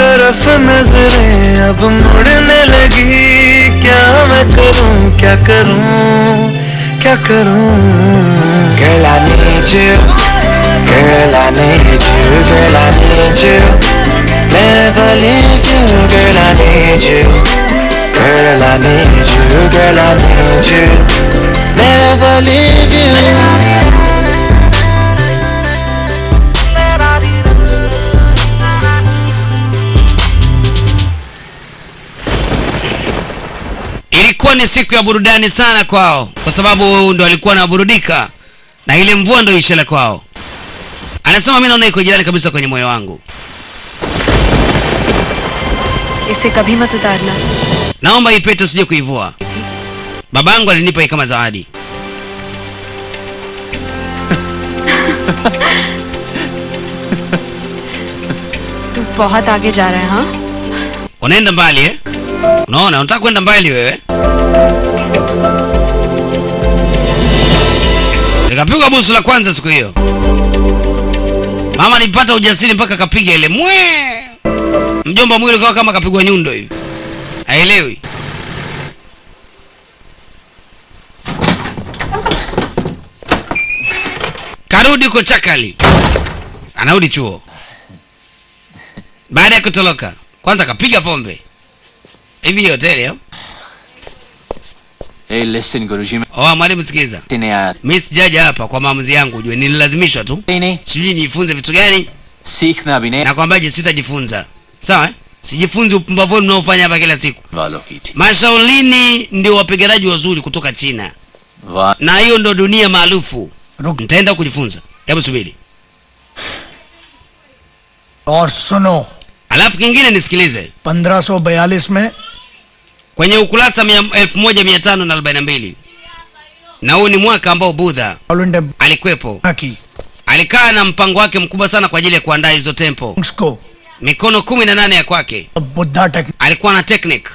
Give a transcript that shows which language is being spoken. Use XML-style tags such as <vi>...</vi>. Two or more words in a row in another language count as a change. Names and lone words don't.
<hi>तरफ नजरें अब मुड़ने लगी क्या मैं करूं क्या करूं क्या करूं</hi> <en>Girl I need you Girl I need you Girl I need you Never leave you Girl I need you Girl I need you Girl I need you Never leave you</en> <sw>Ilikuwa ni siku ya burudani sana kwao kwa sababu ndo alikuwa anaburudika na ile mvua ndo ishara kwao. Anasema mimi naona iko jirani kabisa kwenye moyo wangu.</sw> <hi>इसे कभी मत उतारना.</hi> <sw>Naomba ipete usije kuivua. Babangu alinipa hii kama zawadi.</sw> <hi>तू बहुत आगे जा रहा है हाँ?</hi> <sw>Unaenda mbali eh? Unaona unataka kwenda mbali wewe? Nikapigwa busu la kwanza siku hiyo. Mama nilipata ujasiri mpaka kapiga ile mwe. Mjomba mwili kawa kama kapigwa nyundo hivi. Haelewi. Karudi kwa chakali. Anarudi chuo. Baada ya kutoroka, kwanza kapiga pombe. Hivi hoteli hapo.</sw> <en>Hey listen Guruji,</en> <sw>Mwalimu sikiza. Mimi sijaja hapa kwa maamuzi yangu, ujue nililazimishwa tu. Sijui nijifunze vitu gani?</sw> <hi>सीखना भी नहीं.</hi> <sw>Nakwambiaje sitajifunza. Sawa? Sijifunzi upumbavu mnaofanya hapa kila siku. Mashaolini ndio wapiganaji wazuri kutoka China. Na hiyo ndo dunia maarufu. Nitaenda kujifunza. Hebu subiri.</sw> <hi>और सुनो.</hi> <sw>Alafu kingine nisikilize.</sw> <hi>1542 में</hi> <sw>kwenye ukurasa 1542. Na huu ni mwaka ambao Buddha alikwepo. Alikaa na mpango wake mkubwa sana kwa ajili ya kuandaa hizo tempo. Mikono 18 ya kwake. Alikuwa na technique.</sw>